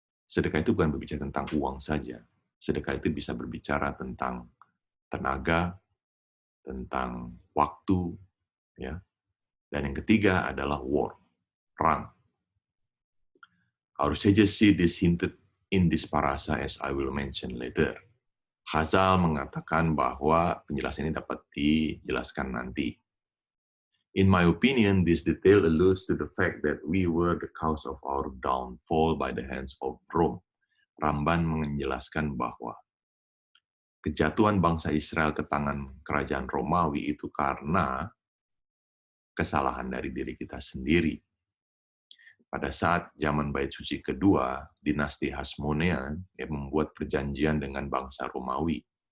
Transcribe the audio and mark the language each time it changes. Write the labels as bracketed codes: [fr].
[id] Sedekah itu bukan berbicara tentang uang saja. Sedekah itu bisa berbicara tentang tenaga, tentang waktu, ya. Dan yang ketiga adalah war, perang. [en] Our sages see this hinted in this parasa as I will mention later. [id] Hazal mengatakan bahwa penjelasan ini dapat dijelaskan nanti. [en] In my opinion, this detail alludes to the fact that we were the cause of our downfall by the hands of Rome. [id] Ramban menjelaskan bahwa kejatuhan bangsa Israel ke tangan kerajaan Romawi itu karena kesalahan dari diri kita sendiri. Pada saat zaman Bait Suci kedua, dinasti Hasmonean yang membuat perjanjian dengan bangsa Romawi.